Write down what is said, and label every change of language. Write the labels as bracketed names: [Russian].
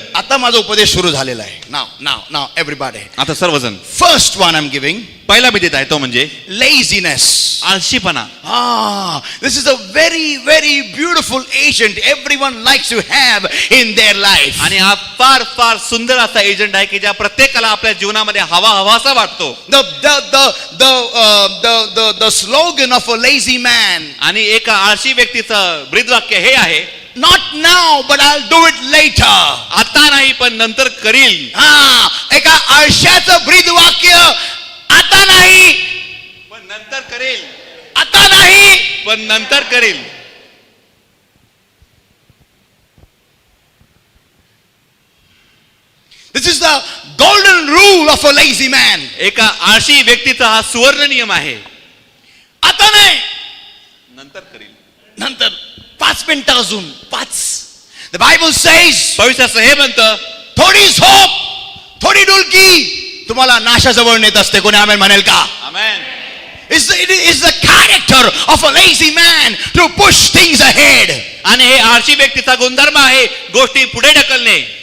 [Marathi] आता माझा उपदेश सुरू झालेला आहे. [English] Now everybody. [Marathi] आता सर्वजण. [English] First one I'm giving, [Marathi] पहिला मी देत आहे तो म्हणजे [English] laziness. [Marathi] आळशीपणा. [English] This is a very beautiful agent everyone likes to have in their life. [Marathi] आणि हा फार सुंदर असा एजंट आहे की ज्या प्रत्येकाला आपल्या जीवनामध्ये हवासा वाटतो. [English] The slogan of a lazy man. [Marathi] आणि एका आळशी व्यक्तीचं ब्रीदवाक्य हे आहे, [English] Not now, but I'll do it later. [Marathi] आता नाही पण नंतर करील. एका आळशाचं ब्रीदवाक्य, आता नाही पण नंतर करेल. आता नाही पण नंतर करेल. [English] This is the golden rule of a lazy man. [Marathi] एका आळशी व्यक्तीचा हा सुवर्ण नियम आहे. आता नाही, नंतर करेल. नंतर 5 मिनिटं अजून 5. [English] The Bible says, [Marathi] पवित्र हे म्हणतं, थोडी झोप, थोडी डुलकी, तुम्हाला नाशाजवळ नेत असते. कोणी आमेन म्हणेल का? आमेन. [English] It is the character of a lazy man to push things ahead. [Marathi] आणि हे आळशी व्यक्तीचा गुणधर्म आहे गोष्टी पुढे ढकलणे.